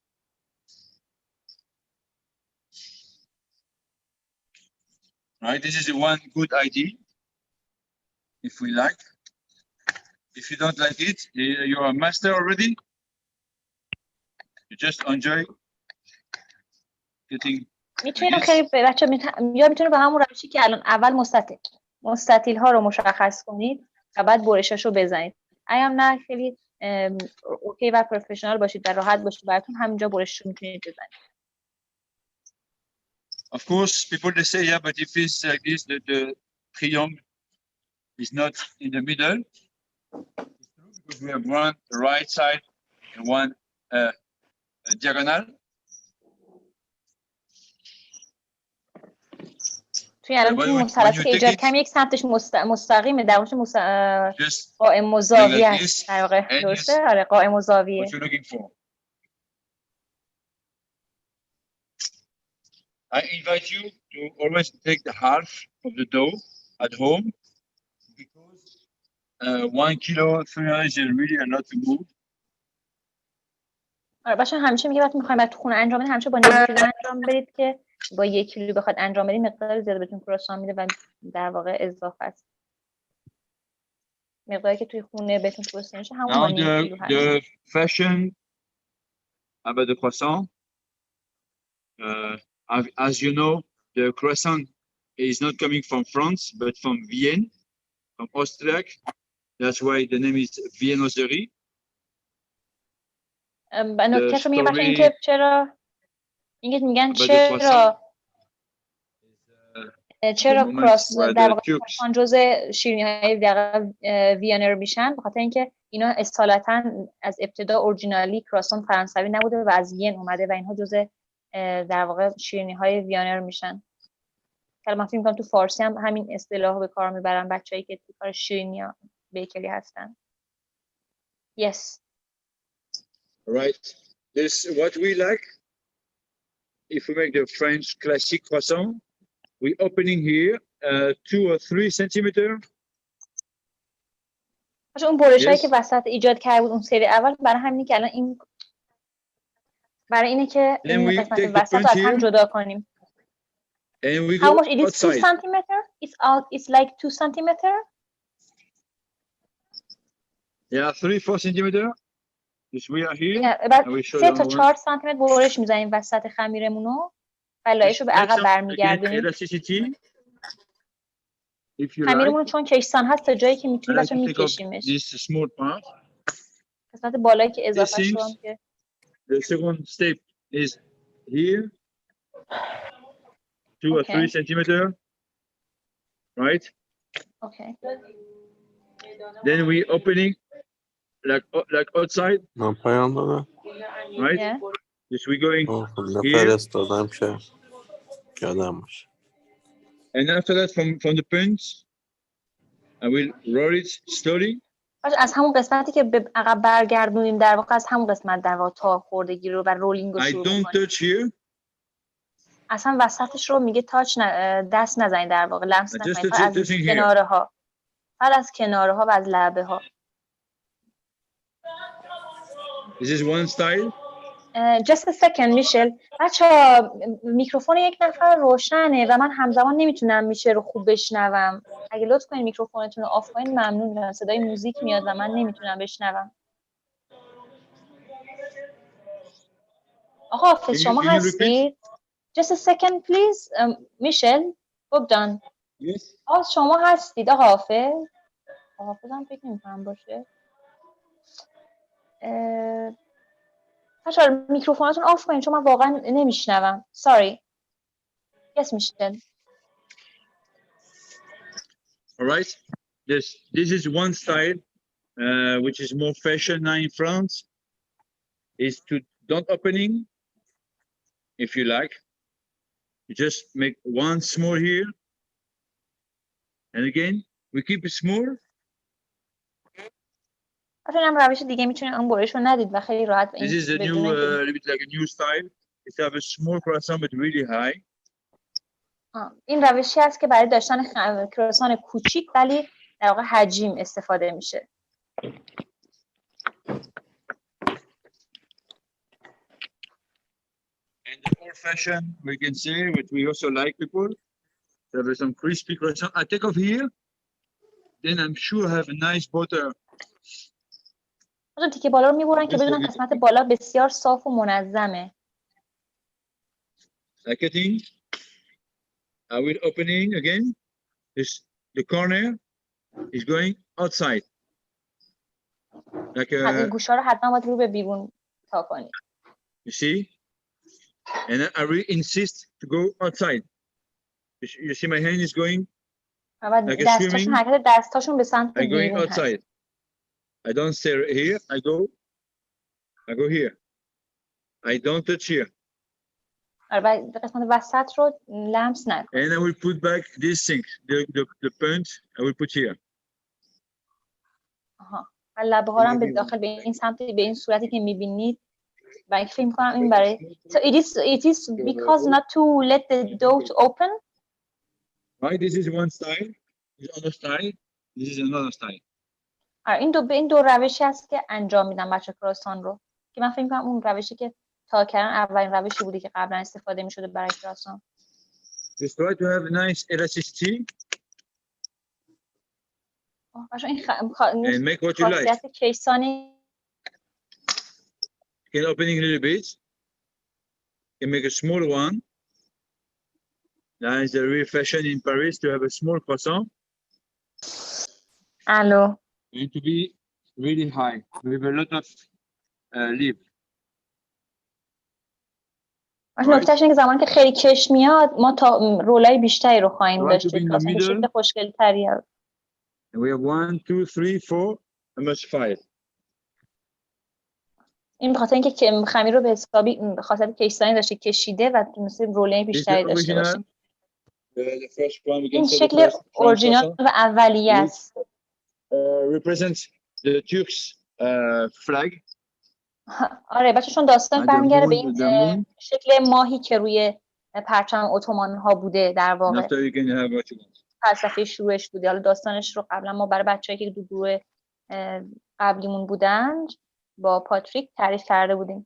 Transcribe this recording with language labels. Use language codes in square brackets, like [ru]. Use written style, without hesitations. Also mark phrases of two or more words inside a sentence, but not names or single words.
[en] Right? This is the one good idea. If we like. If you don't like it, you're a master already. You just enjoy getting. [fa] میتونید خیلی بچه یا میتونه به همون روشی که الان اول مستطیل ها رو مشخص کنید و بعد برشش رو بزنید. اگر نه خیلی اوکی و پروفشنال باشید و راحت باشید براتون همینجا برش رو میتونید بزنید. [en] Of course, people they say yeah, but if it's like this, the triangle is not in the middle. Because we have one right side and one diagonal. [fa] توی الان توی مثلثی که ایجاد کردم یک سمتش مستقیمه در واقع قائم و زاویه است در واقع درسته؟ آره قائم و زاویه. [en] I invite you to always take the half of the dough at home because 1 kilo 300 is really a lot to move. [fa] آره باشه همیشه میگه وقتی میخوایم تو خونه انجام بدید همیشه با نیم کیلو انجام بدید که با 1 کیلو بخواد انجام بدید مقدار زیاده بهتون کرواسان میده و در واقع اضافه است. مقداری که توی خونه بهتون توصیه میشه همون با 1 کیلو هست. [en] The fashion about the croissant, as you know, the croissant is not coming from France, but from Vienne, from Austria. That's why the name is viennoiserie. [fa] نکتهش رو میگم بچه این که چرا میگن چرا کرواسان در واقع کرواسان جزء شیرینی‌های وینر میشن، به خاطر اینکه اینا اصالتا از ابتدا اورجینالی کرواسان فرانسوی نبوده و از وین اومده و اینها جزء در واقع شیرینی‌های وینر میشن. که من فکر می‌کنم تو فارسی هم همین اصطلاحو به کار میبرن بچه‌ای که تو کار شیرینی‌ها بیکری هستن. [en] Yes. Right. This what we like. If we make the French classic croissant, we opening here 2 or 3 centimeter. [fa] باشه اون برشایی که وسط ایجاد کرده بود اون سری اول برای همینه که الان این برای اینه که این قسمت وسط رو از هم جدا کنیم. [en] And we How go much? It is 2 centimeter? It's like 2 centimeter? Yeah, 3-4 centimeter. Yes, we are here. [fa] Yeah, 3 تا 4 سانتی متر برش میزنیم وسط خمیرمونو و لایه‌شو به عقب برمیگردونیم. خمیرمون چون کشسان هست تا جایی که میتونیم بچه‌ها میکشیمش. قسمت بالایی که اضافه شو هم که [en] The second step is here. 2 or 3 centimeter. Right? Okay. Then we opening like outside. [fa] من پیام دادم. [en] Right? Yes, we going here. [fa] فرستادم که یادم باشه. [en] And after that from the punch, I will roll it slowly. [fa] از همون قسمتی که به عقب برگردونیم در واقع از همون قسمت در واقع تا خوردگی رو و رولینگ رو شروع کنیم. [en] I don't touch here. [fa] اصلا وسطش رو میگه تاچ دست نزنید در واقع لمس نکنید. از کناره ها. فقط از کناره ها و از لبه ها. [en] This is one style. Just a second میشل. [fa] بچه‌ها میکروفون یک نفر روشنه و من همزمان نمیتونم میشه رو خوب بشنوم. اگه لطف کنید میکروفونتون رو آف کنید ممنون میشم. صدای موزیک میاد و من نمیتونم بشنوم. آقا حافظ شما هستید؟ [en] Just a second please. [fa] میشل بودن. [en] Yes. [fa] شما هستید آقا حافظ؟ آقا حافظ هم فکر نمی‌کنم باشه. بچه‌ها میکروفوناتون آف کنید چون من واقعا نمیشنوم. [en] Sorry. Yes, Michel. All right. This is one style, which is more fashion now in France. Is to don't opening. If you like, you just make one small here, and again we keep it small. [fa] اینم روش دیگه میتونید اون برش رو ندید و خیلی راحت [en] This is a new, little bit like a new style. It's have a small croissant but really high. [fa] این روشی است که برای داشتن کرواسان کوچیک ولی در واقع حجیم استفاده میشه. [en] And the old fashion we can say, what we also like people. There is some crispy croissant. I take off here, then I'm sure I have a nice butter. [fa] اون تیکه بالا رو میبرن که بدونن قسمت بالا بسیار صاف و منظمه. [en] Like a thing. I will opening again. The corner is going outside. Like [fa] این گوشا رو حتما باید رو به بیرون تا کنی. [en] You see? And I really insist to go outside. You see my hand is going like a swimming. [fa] حرکت دستاشون به سمت [en] I'm going [fa] بیرون [en] outside. I don't stay here. I go here. I don't touch here. [fa] قسمت وسط رو لمس نکن. [en] And I will put back this thing, the punch. I will put here. [fa] و لبه ها رو به داخل به این سمت به این صورتی که می‌بینید و این فکر می‌کنم این برای [en] so it is because not to let the dough to open. Right, this is one style. This is another style. This is another style. [fa] این دو روشی است که انجام میدم بچه کرواسان رو که من فکر می‌کنم اون روشی که تا کردن اولین روشی بوده که قبلا استفاده می‌شده برای کرواسان. [en] Just try to have a nice elasticity and make what you like. You can open it a little bit. You can make a smaller one. Now is the real fashion in Paris to have a small croissant. Hello. And to be really high with a lot of lip. [fa] نکتهش اینه که زمانی که خیلی کش میاد ما تا رولای بیشتری رو خواهیم داشت توی کراسان به شکل خوشگل‌تری. [en] And we have 1 2 3 4 almost 5. [fa] این بخاطر اینکه خمیر رو به حسابی به خاطر کشسانی داشته کشیده و مثل رولای بیشتری داشته باشه. این شکل اورجینال و اولیه است. [en] Represents the Turks flag. [fa] آره بچه‌شون داستان برمیگره به این شکل ماهی که روی پرچم اتومان ها بوده در واقع. فلسفه شروعش بوده. حالا داستانش رو قبلا ما برای بچه‌ای که دو گروه قبلیمون بودن با پاتریک تعریف کرده بودیم.